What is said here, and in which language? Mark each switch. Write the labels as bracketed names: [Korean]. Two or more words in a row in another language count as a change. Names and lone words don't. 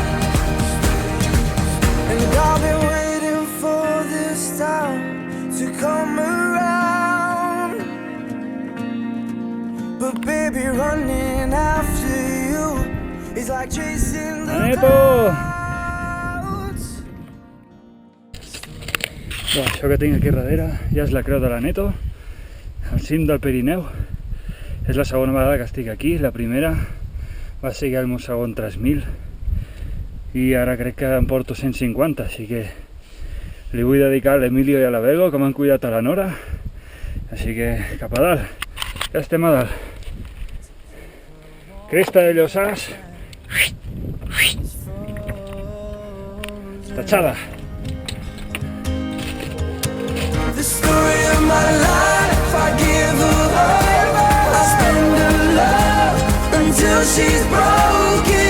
[English] And I've been waiting for this time to come around, but baby, running after you is like chasing the Neto! clouds. [Catalan] Això que tinc aquí darrere ja és la creu de la Neto, al cim del Pirineu. És la segona vegada que estic aquí, la primera va ser el meu segon 3.000 i ara crec que em porto 150, així que li vull dedicar a l'Emilio i a la Bego, que m'han cuidat a la Nora. Així que cap a dalt, ja estem a dalt. Cresta de Llosàs. Tachada. [English] The story of my life, I give her all. I spend her love until she's broken.